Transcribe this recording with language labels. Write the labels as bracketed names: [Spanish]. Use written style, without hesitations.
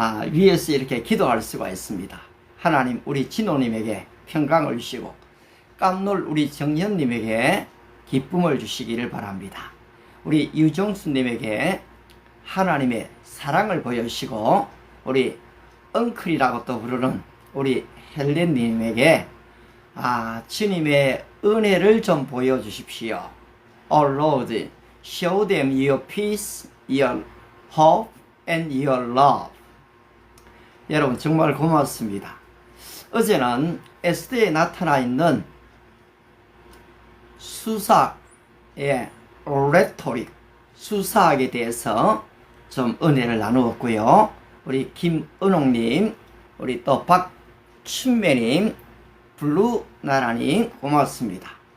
[Korean] 위에서 이렇게 기도할 수가 있습니다. 하나님 우리 진호님에게 평강을 주시고 깜놀 우리 정현님에게 기쁨을 주시기를 바랍니다. 우리 유정수님에게 하나님의 사랑을 보여주시고 우리 엉클이라고 또 부르는 우리 헬렌님에게 주님의 은혜를 좀 보여주십시오. [English] Oh Lord, show them your peace, your hope, and your love. [Korean] 여러분 정말 고맙습니다. 어제는 에스더에 나타나 있는 수사의 레토릭, 수사학에 대해서 좀 은혜를 나누었고요. 우리 김은옥님, 우리 또 박춘매님, 블루나라님 고맙습니다.